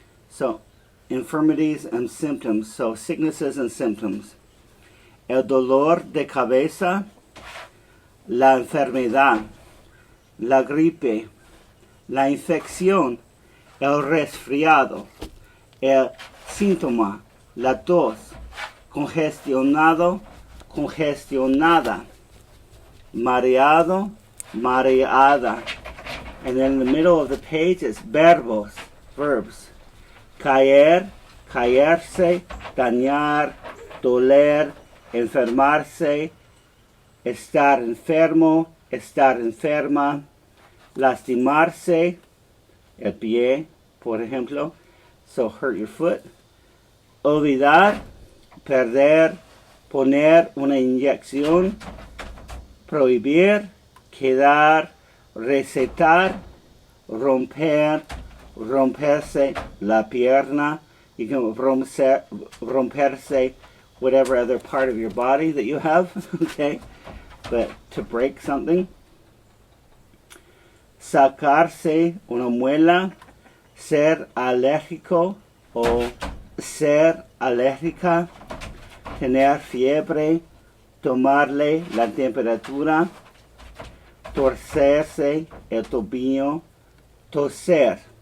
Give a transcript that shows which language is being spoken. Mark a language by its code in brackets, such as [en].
[en] So, infirmities and symptoms. So, sicknesses and symptoms. [es] El dolor de cabeza, la enfermedad, la gripe, la infección, el resfriado, el síntoma, la tos, congestionado, congestionada, mareado, mareada. [en] And then in the middle of the page is verbos, verbs. [es] Caer, caerse, dañar, doler, enfermarse, estar enfermo, estar enferma, lastimarse, el pie, por ejemplo, [en] so hurt your foot. [es] Olvidar, perder, poner una inyección, prohibir, quedar, recetar, romper, romperse la pierna. [en] You can romperse whatever other part of your body that you have, okay? But to break something. [es] Sacarse una muela, ser alérgico o ser alérgica, tener fiebre, tomarle la temperatura, torcerse el tobillo, toser.